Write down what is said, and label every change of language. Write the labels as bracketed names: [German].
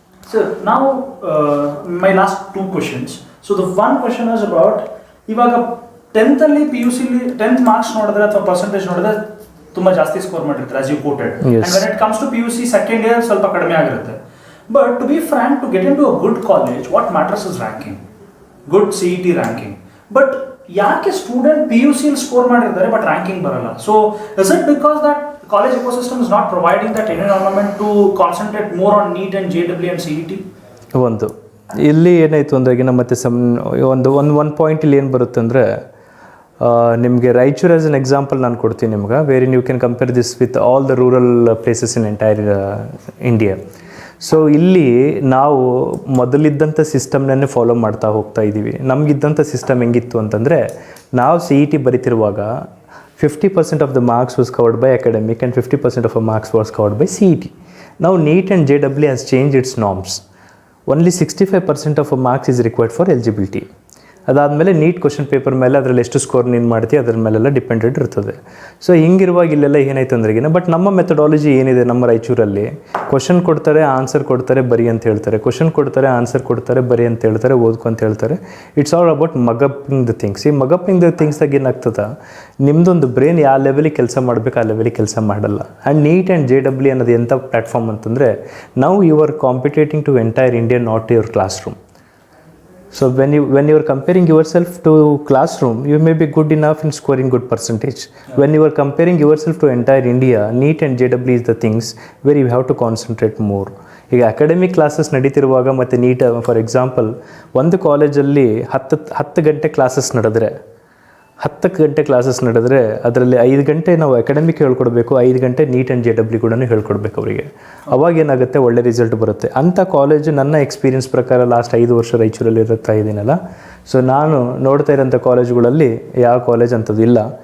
[English] Sir, now my last 2 questions. So the one question is about, [Kannada] ಇವಾಗ 10th ಅಲ್ಲಿ PUC 10th marks ನೋಡಿದ್ರೆ ಅಥವಾ percentage ನೋಡಿದ್ರೆ ತುಂಬ ಜಾಸ್ತಿ ಸ್ಕೋರ್ ಮಾಡಿರ್ತಾರೆ, [English] as you quoted. Yes. And when it comes to PUC second year [Kannada] ಸ್ವಲ್ಪ ಕಡಿಮೆ ಆಗಿರುತ್ತೆ. [English] But to be frank, to get into a good college, what matters is ranking, good CET ranking. [Kannada] But ಯಾಕೆ student PUC score ಮಾಡಿರ್ತಾರೆ but ranking ಬರಲ್ಲ? [English] ಸೊ is it because that college ecosystem is not providing that environment to concentrate more on NEET and JEE and CET? [Kannada] ಒಂದು ಇಲ್ಲಿ ಏನಾಯಿತು ಅಂದ್ರೆಗಿನ ಮತ್ತೆ ಒಂದು point ಇಲ್ಲಿ ಏನು ಬರುತ್ತೆ ಅಂದರೆ, ನಿಮಗೆ ರಾಯಚೂರು ಆಸ್ ಎನ್ ಎಕ್ಸಾಂಪಲ್ ನಾನು ಕೊಡ್ತೀನಿ ನಿಮ್ಗೆ, where you can compare this with all the rural places in entire India. So ಇಲ್ಲಿ ನಾವು ಮೊದಲಿದ್ದಂಥ ಸಿಸ್ಟಮ್ನೇ ಫಾಲೋ ಮಾಡ್ತಾ ಹೋಗ್ತಾ ಇದ್ದೀವಿ. ನಮಗಿದ್ದಂಥ ಸಿಸ್ಟಮ್ ಹೆಂಗಿತ್ತು ಅಂತಂದರೆ, ನಾವು CET ಬರಿತಿರುವಾಗ [English] 50% of the marks was covered by academic and 50% of the marks was covered by CET. Now NEET and JEE has changed its norms. Only 65% of a marks is required for eligibility. [Kannada] ಅದಾದಮೇಲೆ neat question paper ಮೇಲೆ ಅದರಲ್ಲಿ ಎಷ್ಟು score ನೀನು ಮಾಡ್ತೀವಿ ಅದ್ರ ಮೇಲೆಲ್ಲ depended ಇರ್ತದೆ. So ಹಿಂಗಿರುವಾಗ ಇಲ್ಲೆಲ್ಲ ಏನಾಯ್ತು ಅಂದ್ರೆಗಿನ ಬಟ್ ನಮ್ಮ ಮೆಥಡಾಲಜಿ ಏನಿದೆ ನಮ್ಮ ರಾಯಚೂರಲ್ಲಿ ಕ್ವಶನ್ ಕೊಡ್ತಾರೆ ಆನ್ಸರ್ ಕೊಡ್ತಾರೆ ಬರಿ ಅಂತ ಹೇಳ್ತಾರೆ, ಕ್ವಶನ್ ಕೊಡ್ತಾರೆ ಆನ್ಸರ್ ಕೊಡ್ತಾರೆ ಬರಿ ಅಂತ ಹೇಳ್ತಾರೆ, ಓದ್ಕೊ ಅಂತ ಹೇಳ್ತಾರೆ. [English] It's all about mugupping the things. [Kannada] ಈ ಮಗಪ್ಪಿಂಗ್ ದ ಥಿಂಗ್ಸ್ದಾಗ ಏನಾಗ್ತದೆ, ನಿಮ್ಮದೊಂದು ಬ್ರೈನ್ ಯಾವ ಲೆವೆಲಿಗೆ ಕೆಲಸ ಮಾಡಬೇಕು ಆ ಲೆವೆಲಿಗೆ ಕೆಲಸ ಮಾಡಲ್ಲ. [English] and NEET and JEE [Kannada] ಅನ್ನೋದು ಎಂಥ ಪ್ಲ್ಯಾಟ್ಫಾರ್ಮ್ ಅಂತಂದರೆ, ನಾವು [English] You are competing to entire India, not your classroom. So when you are comparing yourself to classroom, you may be good enough in scoring good percentage. When you are comparing yourself to entire India, NEET and JEE is the things where you have to concentrate more. [Kannada] ಈಗ academic classes ನಡೀತಿರುವಾಗ ಮತ್ತು neat for example ಒಂದು ಕಾಲೇಜಲ್ಲಿ 10 ಗಂಟೆ classes ನಡೆದ್ರೆ 10 ಗಂಟೆ classes ನಡೆದ್ರೆ ಅದರಲ್ಲಿ 5 ಗಂಟೆ ನಾವು ಅಕಾಡೆಮಿಕ್ ಹೇಳ್ಕೊಡ್ಬೇಕು, 5 ಗಂಟೆ ನೀಟ್ ಆ್ಯಂಡ್ JEE ಕೂಡ ಹೇಳ್ಕೊಡ್ಬೇಕು ಅವರಿಗೆ. ಅವಾಗ ಏನಾಗುತ್ತೆ, ಒಳ್ಳೆ ರಿಸಲ್ಟ್ ಬರುತ್ತೆ. ಅಂಥ ಕಾಲೇಜು ನನ್ನ ಎಕ್ಸ್ಪೀರಿಯನ್ಸ್ ಪ್ರಕಾರ ಲಾಸ್ಟ್ 5 ವರ್ಷ ರಾಯಚೂರಲ್ಲಿ ಇರುತ್ತಾ ಇದ್ದೀನಲ್ಲ, ಸೊ ನಾನು ನೋಡ್ತಾ ಇರೋಂಥ ಕಾಲೇಜುಗಳಲ್ಲಿ ಯಾವ ಕಾಲೇಜ್ ಅಂಥದ್ದು ಇಲ್ಲ.